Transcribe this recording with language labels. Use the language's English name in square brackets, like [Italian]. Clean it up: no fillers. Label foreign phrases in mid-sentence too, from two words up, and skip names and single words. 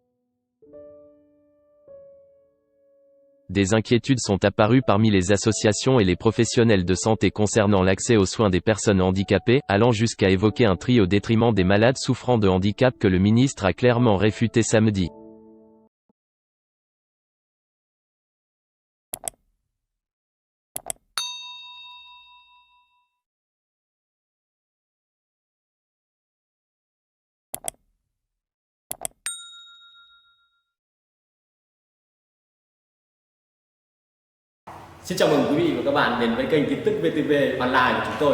[French] Des inquiétudes sont apparues parmi les associations et les professionnels de santé concernant l'accès aux soins des personnes handicapées, allant jusqu'à évoquer un tri au détriment des malades souffrant de handicap que le ministre a clairement réfuté samedi. [Vietnamese] Xin chào mừng quý vị và các bạn đến với kênh tin tức VTV Online của chúng tôi.